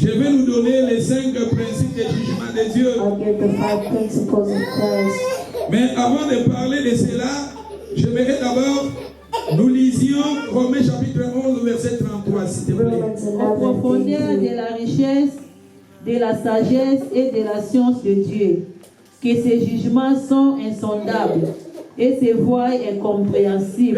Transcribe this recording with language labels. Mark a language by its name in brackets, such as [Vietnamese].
[French] Je vais nous donner les 5 principes des jugements de Dieu. [English] I'll give the 5 principles of Christ. [French] Mais avant de parler de cela, j'aimerais d'abord nous lisions Romains chapitre 11, verset 33, s'il te plaît. [English] Romans [French] Aux 11, profondeurs de la richesse, de la sagesse et de la science de Dieu, que ses jugements sont insondables et ses voies incompréhensibles.